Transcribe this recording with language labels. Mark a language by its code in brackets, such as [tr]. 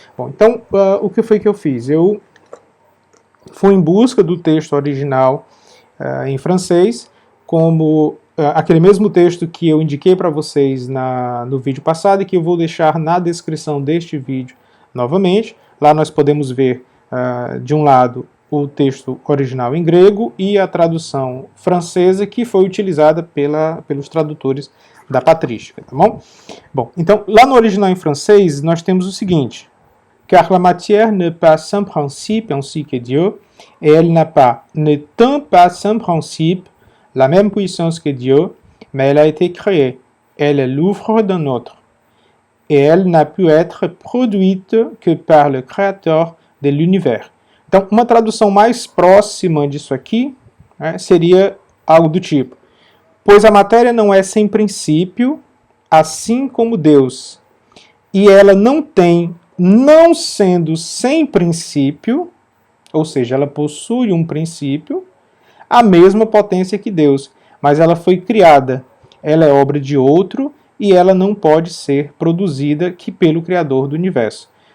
[pt] Bom, então, o que foi que eu fiz? Eu fui em busca do texto original em francês, como aquele mesmo texto que eu indiquei para vocês no vídeo passado e que eu vou deixar na descrição deste vídeo novamente. Lá nós podemos ver, de um lado, o texto original em grego e a tradução francesa que foi utilizada pelos tradutores da patrística, tá bom? Bom, então, lá no original em francês, nós temos o seguinte: [fr] car la matière n'est pas sans principe ainsi que Dieu, et elle n'étant pas sans principe, la même puissance que Dieu, mais elle a été créée. Elle est l'œuvre d'un autre. Et elle n'a pu être produite que par le Créateur de l'univers. [pt] Então, uma tradução mais próxima disso aqui, né, seria algo do tipo: pois a matéria não é sem princípio, assim como Deus, e ela não tem, não sendo sem princípio, ou seja, ela possui um princípio, a mesma potência que Deus, mas ela foi criada, ela é obra de outro e ela não pode ser produzida que pelo Criador do universo.